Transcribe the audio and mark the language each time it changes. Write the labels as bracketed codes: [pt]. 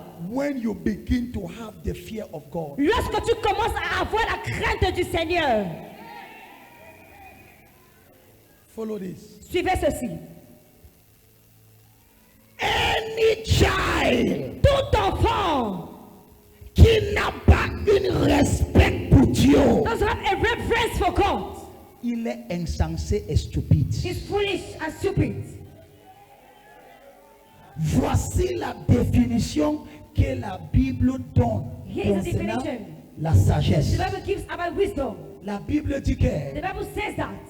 [en] when you begin to have the fear of God. [fr] lorsque tu commences à avoir la crainte du Seigneur. [en] Follow this. [fr] Suivez ceci. [en] Any child [fr] Tout enfant qui n'a pas un respect pour Dieu, [en] does have a reverence for God. [fr] il est insensé et stupide. [en] He's foolish and stupid. [fr] Voici la définition que la Bible donne [en] Here's the [fr] concernant [en] definition. [fr] la [en] The [fr] sagesse. [en] Bible gives about wisdom. [fr] La Bible dit [en] The [fr] que [en] Bible says that